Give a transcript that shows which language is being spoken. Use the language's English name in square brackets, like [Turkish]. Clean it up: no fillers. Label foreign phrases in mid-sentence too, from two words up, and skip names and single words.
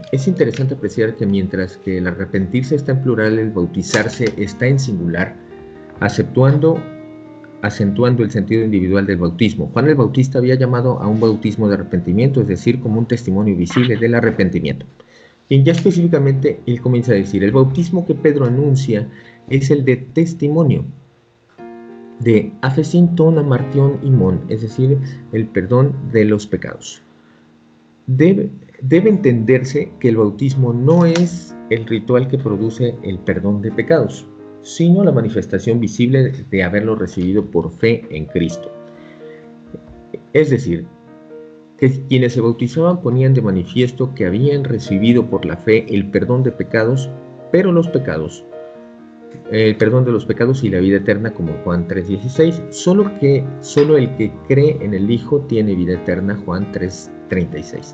[Spanish] Es interesante apreciar que mientras que el arrepentirse está en plural, el bautizarse está en singular, acentuando el sentido individual del bautismo. Juan el Bautista había llamado a un bautismo de arrepentimiento, es decir, como un testimonio visible del arrepentimiento. Y ya específicamente él comienza a decir, el bautismo que Pedro anuncia es el de testimonio, de [Greek] ἄφεσιν τῶν ἁμαρτιῶν ὑμῶν, [Spanish] es decir, el perdón de los pecados. Debe entenderse que el bautismo no es el ritual que produce el perdón de pecados, sino la manifestación visible de haberlo recibido por fe en Cristo. Es decir, que quienes se bautizaban ponían de manifiesto que habían recibido por la fe el perdón de pecados, pero el perdón de los pecados y la vida eterna, como Juan 3:16, solo el que cree en el Hijo tiene vida eterna, Juan 3:36.